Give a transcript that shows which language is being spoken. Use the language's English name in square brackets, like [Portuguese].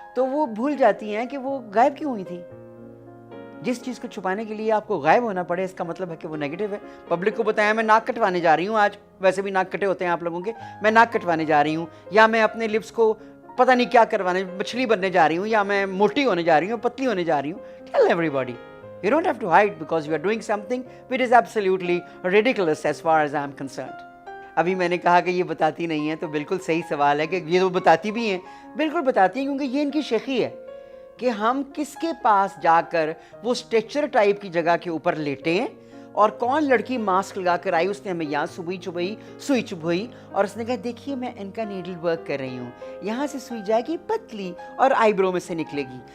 [Urdu] تو وہ بھول جاتی ہیں کہ وہ غائب کیوں ہوئی تھی. جس چیز کو چھپانے کے لیے آپ کو غائب ہونا پڑے اس کا مطلب ہے کہ وہ نیگیٹو ہے. پبلک کو بتایا میں ناک کٹوانے جا رہی ہوں، آج ویسے بھی ناک کٹے ہوتے ہیں آپ لوگوں کے، میں ناک کٹوانے جا رہی ہوں، یا میں اپنے لپس کو پتہ نہیں کیا کروانے، مچھلی بننے جا رہی ہوں، یا میں موٹی ہونے جا رہی ہوں، پتلی ہونے جا رہی ہوں. [English] Tell everybody. You don't have to hide because you are doing something which is absolutely ridiculous as far as I am concerned. [Urdu] ابھی میں نے کہا کہ یہ بتاتی نہیں ہیں تو بالکل صحیح سوال ہے کہ یہ تو بتاتی بھی ہیں. بالکل بتاتی ہیں کیونکہ یہ ان کی شیخی ہے کہ ہم کس کے پاس جا کر وہ اسٹیچر ٹائپ کی جگہ کے اوپر لیٹے ہیں اور کون لڑکی ماسک لگا کر آئی، اس نے ہمیں یہاں سوئی چبھائی اور اس نے کہا دیکھیے میں ان کا نیڈل ورک کر رہی ہوں، یہاں سے سوئی جائے گی پتلی اور آئی برو میں سے نکلے گی.